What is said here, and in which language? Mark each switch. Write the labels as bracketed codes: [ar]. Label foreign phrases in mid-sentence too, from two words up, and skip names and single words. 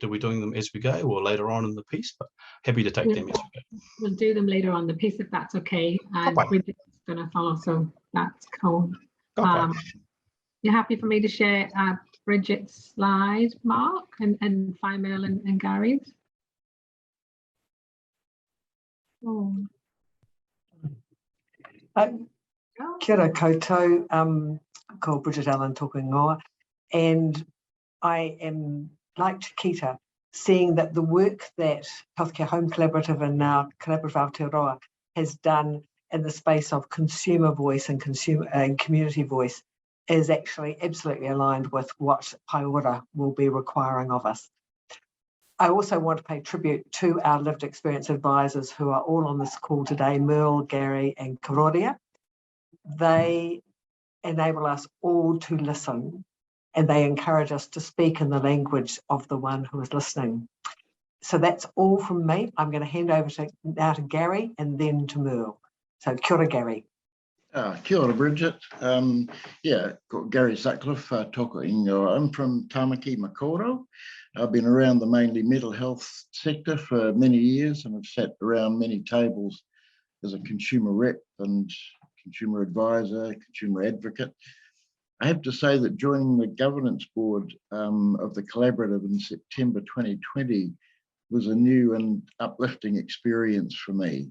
[en] Are we doing them as we go or later on in the piece? But happy to take them as we go. We'll do them later on the piece if that's okay. And Bridget's going to follow, so that's cool. You're happy for me to share Bridget's slide, Mark, and Faimel and Gary's? Oh. [mi] Kia ora koutou, ko Bridget Allen toku ingoa, [en] and I am like Chiquita, seeing that the work that Healthcare Home Collaborative and now Collaborative Aotearoa has done in the space of consumer voice and community voice is actually absolutely aligned with what Paiora will be requiring of us. I also want to pay tribute to our lived experience advisors who are all on this call today, Merle, Gary and Karoria. They enable us all to listen, and they encourage us to speak in the language of the one who is listening. So that's all from me. I'm going to hand over now to Gary and then to Merle. So [mi] kia ora, [en] Gary. [mi] Kia ora, Bridget. Gary Sutcliffe, toko ingoa. [en] I'm from Tamaki, Makaurau. I've been around the mainly mental health sector for many years, and I've sat around many tables as a consumer rep and consumer advisor, consumer advocate. I have to say that joining the governance board of the collaborative in September 2020 was a new and uplifting experience for me.